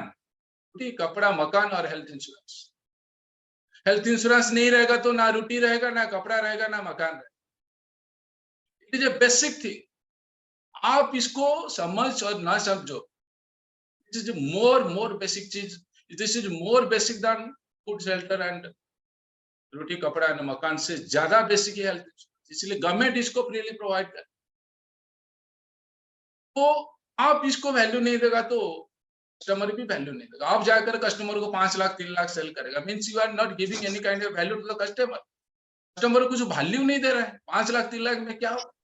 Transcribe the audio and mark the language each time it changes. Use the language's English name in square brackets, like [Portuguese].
[Hindi] रोटी, कपड़ा, मकान और हेल्थ इंश्योरेंस। हेल्थ इंश्योरेंस नहीं रहेगा तो ना रोटी रहेगा, ना कपड़ा रहेगा, ना मकान रहेगा। [English] It is a basic thing. [Hindi] आप इसको समझ और ना समझो, [English] this is more basic [Hindi] चीज। [English] this is more basic than food, shelter and [Hindi] रोटी, कपड़ा and मकान से ज्यादा बेसिक है हेल्थ। इसलिए गवर्नमेंट इसको फ्रीली प्रोवाइड कर। तो आप इसको वैल्यू नहीं देगा तो कस्टमर भी वैल्यू नहीं देगा। आप जाकर कस्टमर को 5 लाख 3 लाख सेल करेगा, [English] Means you are not giving any kind of value to the customer. [Hindi] Customer को कुछ वैल्यू नहीं दे रहा है। 5 लाख 3 लाख में क्या हो?